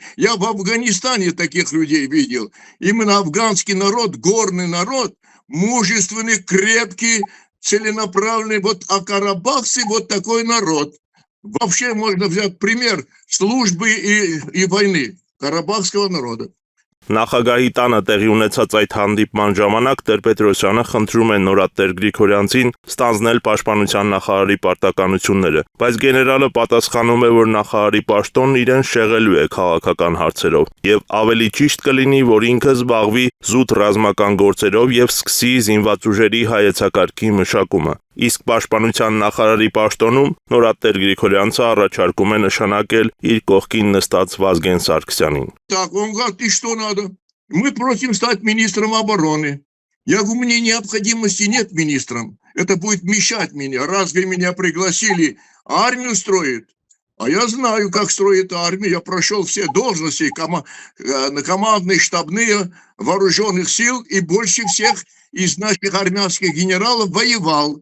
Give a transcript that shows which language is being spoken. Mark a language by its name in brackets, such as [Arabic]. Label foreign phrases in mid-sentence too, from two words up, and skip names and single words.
[Russian] Я в Афганистане таких людей видел. Именно афганский народ, горный народ, мужественный, крепкий, целенаправленный. Вот, а карабахцы вот такой народ. Вообще можно взять пример службы и войны карабахского народа. [Armenian] Նախագահի տանը տեղի ունեցած այդ հանդիպման ժամանակ Տեր-Պետրոսյանը խնդրում է նորատեր Գրիգորյանցին ստանձնել պաշտպանության նախարարի պարտականությունները, բայց գեներալը պատասխանում է, որ նախարարի պաշտոնն իրեն շեղելու է քաղաքական հարցերով եւ ավելի ճիշտ կլինի, որ ինքը զբաղվի զուտ ռազմական գործերով եւ սկսի զինված ուժերի հայեցակարգի մշակումը։ Իսկ պաշտպանության նախարարի պաշտոնում նորատեր Գրիգորյանցը առաջարկում է նշանակել իր կողքին նստած Վազգեն Սարգսյանին։ [Russian] Так, он говорит, и что надо? Мы просим стать министром обороны. Я говорю, мне необходимости нет министром. Это будет мешать мне. Разве меня пригласили армию строить? А я знаю, как строит армию. Я прошел все должности, командные, штабные, вооруженных сил, и больше всех из наших армянских генералов воевал.